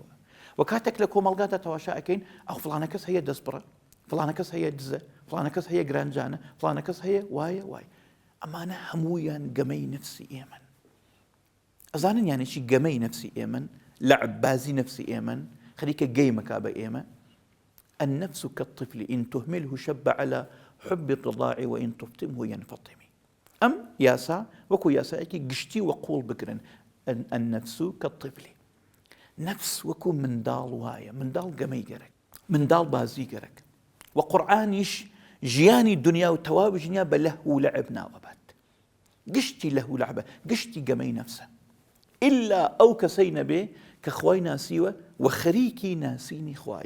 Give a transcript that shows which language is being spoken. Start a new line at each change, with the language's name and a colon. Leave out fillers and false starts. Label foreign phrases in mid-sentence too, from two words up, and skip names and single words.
Central Kurdish: و کاتێک لە کۆمەڵگادا تەواشائەکەین ئەو فڵانە کەس هەیە دەستبڕە، فڵانە کەس هەیە دزە، فڵانە کەس هەیە گرانجانە، فڵانە کەس هەیە وایە وای. ئەمانە هەموویان گەمەی نفسی ئێمەن. ئەزانن یعنی چی گەمەی نفسی ئێمەن؟ لەعب بازی نفسی ئێمەن، خەریکە گەیمەکا بە ئێمە.
Arabic: النفس كالطفل إن تهمله شب على حب الرضاع وإن تفطمه ينفطم.
Central Kurdish: ئەم یاسا وەکو یاسایەکی گشتی و قوڵ بگرن.
Arabic: النفس كالطفل،
Central Kurdish: نفس وەکو منداڵ وایە، منداڵ گەمەی گەرەک، منداڵ بازی گەرەک. و قورئانیش ژیانی دنیا و تەواوی ژنیا بە لەهو و لەعب ناوەبات. گشتی لەهو و لەعبە، گشتی گەمەی نەفسە. ئیلا ئەو کەسەی نەبێ کە خوای ناسیوە و خەریکی ناسینی خوایە.